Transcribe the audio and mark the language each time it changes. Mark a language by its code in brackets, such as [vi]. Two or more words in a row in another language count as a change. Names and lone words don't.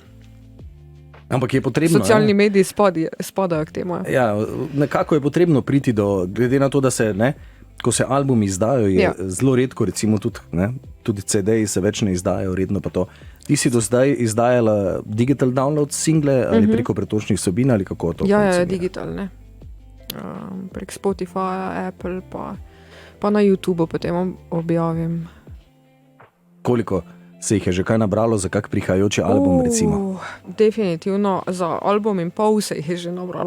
[sl] Ampak je potrebno... Socialni mediji spadajo k temu. Ja, nekako je potrebno priti do, glede na to, da se, ne, ko se albumi izdajo, je zelo redko, recimo tudi CD-ji se več ne izdajajo redno pa to. Ti si do zdaj izdajala [en] digital download single [sl] ali preko pretočnih vsebin ali kako to? Ja, digitalne. Prek Spotify, Apple, pa na YouTubeu potem objavim. Koliko se jih je že kaj nabralo za kak prihajajoči album, recimo? Definitivno, za album in pol se jih je že nabralo.